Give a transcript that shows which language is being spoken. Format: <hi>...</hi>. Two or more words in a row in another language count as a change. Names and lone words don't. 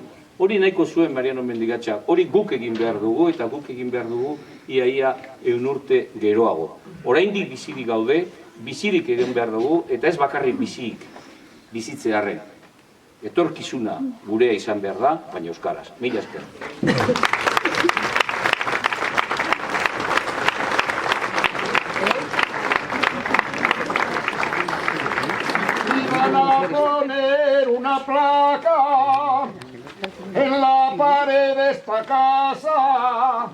<eu>Hori nahiko zuen Mariano Mendigatxak. Hori guk egin behar dugu eta guk egin behar dugu ia 100 urte geroago. Oraindik bizirik gaude, bizirik egin behar dugu eta ez bakarrik bizitzearren. Etorkizuna gurea izan behar da, baina euskaraz. Mila esker.</eu> <es>Van a poner una placa en la pared de esta casa.</es>